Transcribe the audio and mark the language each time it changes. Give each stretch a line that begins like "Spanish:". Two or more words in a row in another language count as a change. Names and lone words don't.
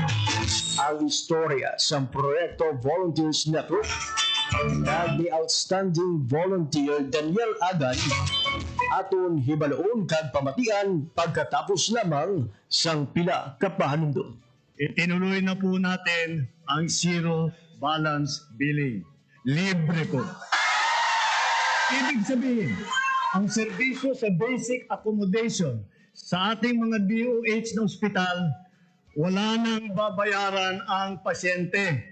Hiligaynon: Ang istorya sa Proyekto Volunteers Network at
English: the outstanding volunteer
Hiligaynon: Daniel Agan aton hibaloon kag pamatian pagkatapos lamang sang pila ka pahanundo.
Filipino: Itinuloy na po natin ang
English: zero balance billing.
Filipino: Libre po. Ibig sabihin, ang serbisyo sa
English: basic accommodation
Filipino: sa ating mga DOH na ospital, wala nang babayaran ang pasyente.